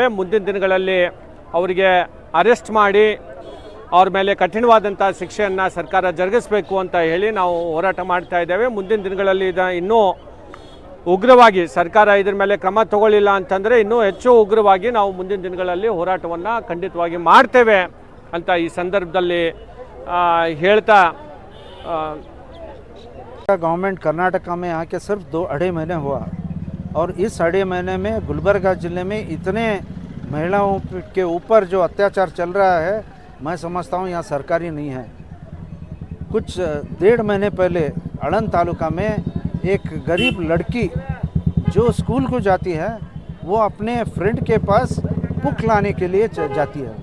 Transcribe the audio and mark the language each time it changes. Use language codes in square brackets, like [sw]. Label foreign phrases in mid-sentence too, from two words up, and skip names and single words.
[kn] ಮುಂದಿನ ದಿನಗಳಲ್ಲಿ ಅವರಿಗೆ ಅರೆಸ್ಟ್ ಮಾಡಿ ಅವ್ರ ಮೇಲೆ ಕಠಿಣವಾದಂಥ ಶಿಕ್ಷೆಯನ್ನು ಸರ್ಕಾರ ಜರುಗಿಸಬೇಕು ಅಂತ ಹೇಳಿ ನಾವು ಹೋರಾಟ ಮಾಡ್ತಾ ಇದ್ದೇವೆ. ಮುಂದಿನ ದಿನಗಳಲ್ಲಿ ಇನ್ನೂ ಉಗ್ರವಾಗಿ ಸರ್ಕಾರ ಇದ್ರ ಮೇಲೆ ಕ್ರಮ ತಗೊಳ್ಳಿಲ್ಲ ಅಂತಂದರೆ ಇನ್ನೂ ಹೆಚ್ಚು ಉಗ್ರವಾಗಿ ನಾವು ಮುಂದಿನ ದಿನಗಳಲ್ಲಿ ಹೋರಾಟವನ್ನು ಖಂಡಿತವಾಗಿ ಮಾಡ್ತೇವೆ ಅಂತ ಈ ಸಂದರ್ಭದಲ್ಲಿ ಹೇಳ್ತಾ [hi] गवर्नमेंट कर्नाटका में आके सिर्फ 2-2.5 महीने हुआ और इस 2.5 महीने में गुलबर्गा ज़िले में इतने महिलाओं के ऊपर जो अत्याचार चल रहा है मैं समझता हूँ यहाँ सरकारी नहीं है। कुछ 1.5 महीने पहले आळंद तालुका में एक गरीब लड़की जो स्कूल को जाती है वो अपने फ्रेंड के पास बुक लाने के लिए जाती है।